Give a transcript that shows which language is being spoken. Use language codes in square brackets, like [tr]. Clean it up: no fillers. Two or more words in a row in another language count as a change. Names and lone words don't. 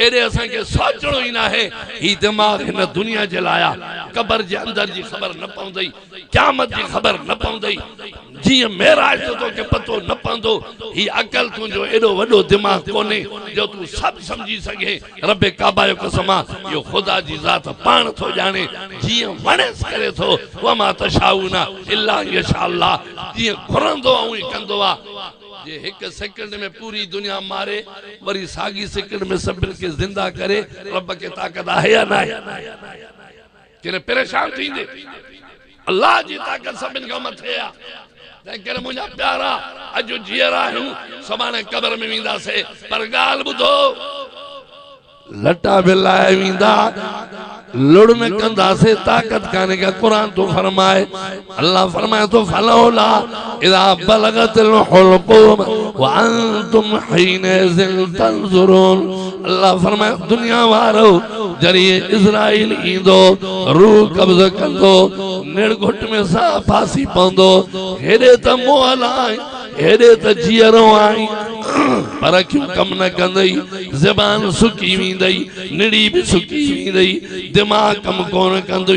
[sd] एॾे असांखे सोचणो ई न आहे ही दिमाग़ हिन दुनिया जे लाइ आहे क़बर जे अंदरि जी ख़बर न पवंदई क़यामत जी ख़बर न पवंदई जियां मेराज तो तोखे पतो न पवंदो ही अकल तुंहिंजो एॾो वॾो दिमाग़ कोन्हे जो तूं सभु सम्झी सघे रब काबा जो कसम आहे इहो ख़ुदा जी ज़ात पाण थो ॼाणे जियां वणेसि करे थो [ar] وما تشاءون إلا يشاء الله [sd] जियां घुरंदो ऐं कंदो आहे जे हिकु सेकंड में पूरी दुनिया मारे वरी साॻी सेकंड में सभिनि खे ज़िंदा करे रब खे ताक़त आहे या न आहे किन परेशान थींदे अल्लाह जी ताक़त सभिनि खां मथे आहे तंहिं मुंहिंजा प्यारा अॼु जीअरा आहियूं सुभाणे क़बर में वेंदासीं पर ॻाल्हि ॿुधो लटा बि लाहे वेंदा लुड़ न कंदासीं ताक़त कान्हे का क़ुरान तो फरमाए अल्लाह फरमाए तो [ar] فلولا إذا بلغت الحلقوم وأنتم حينئذ تنظرون [sd] अल्लाह फरमाए दुनिया वारो जरिए इज़राइल ईंदो रूह कब्ज़ कंदो निड़घुट में साह फांसी पवंदो हेॾे त मोहल आहे हेॾे त जीअरो आहे पर क्यों कम न कंदई ज़बान सुकी वेंदई निड़ी भी सुकी वेंदई दिमाग़ कम कोन कंदई